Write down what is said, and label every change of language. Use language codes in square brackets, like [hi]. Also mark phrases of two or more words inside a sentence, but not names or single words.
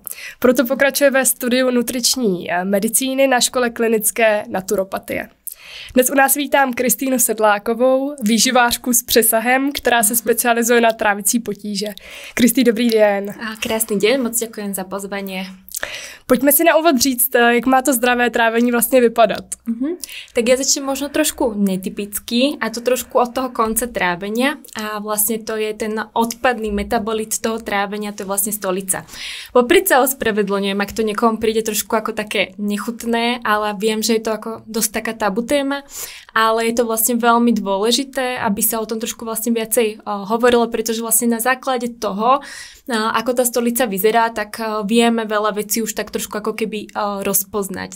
[cs] Proto pokračuje ve studiu nutriční medicíny na škole klinické naturopatie. Dnes u nás vítám Kristýnu Sedlákovou, výživářku s přesahem, která se specializuje na trávicí potíže. Kristý, dobrý den. Krásný den, moc děkuji za pozvání. Pojďme si na úvod říct, jak má to zdravé trávení vlastně vypadat. [sk] Tak ja začnem možno trošku netypicky, a to trošku od toho konca trávenia. A vlastne to je ten odpadný metabolit toho trávenia, to je vlastne stolica. Popri sa ospravedlňujem, ak to niekomu príde trošku ako také nechutné, ale viem, že je to ako dosť taká tabu téma, ale je to vlastne veľmi dôležité, aby sa o tom trošku vlastne viacej hovorilo, pretože vlastne na základe toho, ako tá stolica vyzerá, tak vieme veľa vecí už tak trošku ako keby rozpoznať.